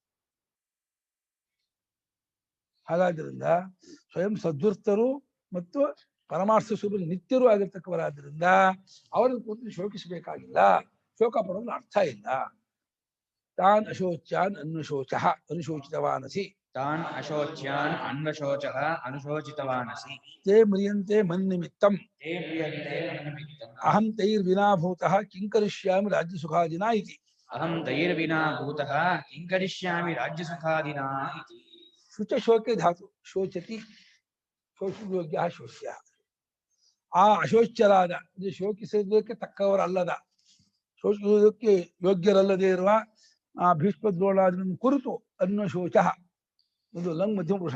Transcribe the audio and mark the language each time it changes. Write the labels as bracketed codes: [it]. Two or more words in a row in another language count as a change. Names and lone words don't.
[kn] ಹಾಗಾದ್ರಿಂದ ಸ್ವಯಂ ಸದ್ವರ್ತರು ಮತ್ತು ಪರಮಾರ್ಥ ಸ್ವರೂಪ ನಿತ್ಯರು ಆಗಿರ್ತಕ್ಕವರಾದ್ರಿಂದ ಅವರನ್ನು ಕೂತು ಶೋಕಿಸಬೇಕಾಗಿಲ್ಲ, ಶೋಕ ಪಡೋದು ಅರ್ಥ ಇಲ್ಲ. [sa] ತಾನ್ ಅಶೋಚ್ಯಾನ್ ಅನ್ವಶೋಚಃ ಅನುಶೋಚಿತವಾನಸಿ. ತಾನ್ ಅಶೋಚ್ಯಾನ್ ಅನ್ವಶೋಚಃ ಅನುಶೋಚಿತವಾನಸಿ. ತೇ ಮ್ರಿಯಂತೆ ಮನ್ನಿಮಿತ್ತಂ ತೇ ಪ್ರಿಯಂತೆ ಮನ್ನಿಮಿತ್ತಂ ಅಹಂ ತೈರ್ವಿನಾ ಭೂತಃ ಕಿಂ ಕರಿಷ್ಯಾಮಿ ರಾಜ್ಯ ಸುಖಾದಿನಾ ಇತಿ. ಅಹಂ ತೈರ್ವಿನಾ ಭೂತಃ ಕಿಂ ಕರಿಷ್ಯಾಮಿ ರಾಜ್ಯ ಸುಖಾದಿನಾ ಇತಿ. ಶುಚ ಶೋಕೆ ಧಾತು ಶೋಚತಿ, ಶೋಚಯೋಗ್ಯ ಶೋಚ್ಯ. [kn] ಆ ಅಶೋಚ್ಯರಾದ ಶೋಕಿಸೋದಕ್ಕೆ ತಕ್ಕವರಲ್ಲದ, ಶೋಚಿಸುವುದಕ್ಕೆ ಯೋಗ್ಯರಲ್ಲದೆ ಇರುವ ಆ ಭೀಷ್ಮ ದ್ರೋಣಾದಿಗಳನ್ನು ಕುರಿತು ಅನ್ವಶೋಚಃ, ಇದು ಲಂಗ್ ಮಧ್ಯಮ ಪುರುಷ.